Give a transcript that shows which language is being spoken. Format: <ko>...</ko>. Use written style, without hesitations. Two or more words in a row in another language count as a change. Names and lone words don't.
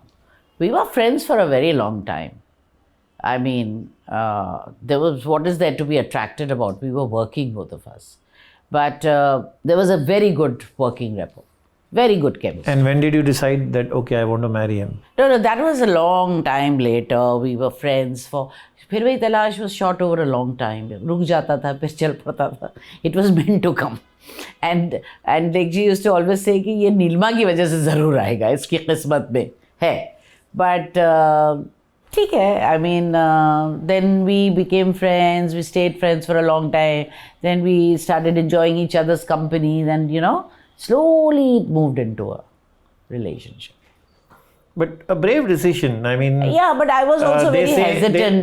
<en>We were friends for a very long time. I mean, what is there to be attracted about? We were working, both of us. But there was a very good working rapport. Very good chemistry. And when did you decide that, okay, I want to marry him? No, that was a long time later. We were friends for... Phir Wahi Talash was shot over a long time.</en> <hi>रुक जाता था, फिर चल पड़ता था.</hi> <en>It was meant to come. And Lekji used to always say</en> <hi>कि ये नीलमा की वजह से ज़रूर आएगा, इसकी किस्मत में है. But ठीक है.</hi> <en>I mean, then we became friends. We stayed friends for a long time. Then we started enjoying each other's company. Then, slowly it moved into a relationship. But a brave decision. I mean... Yeah, but I was also very hesitant.</en>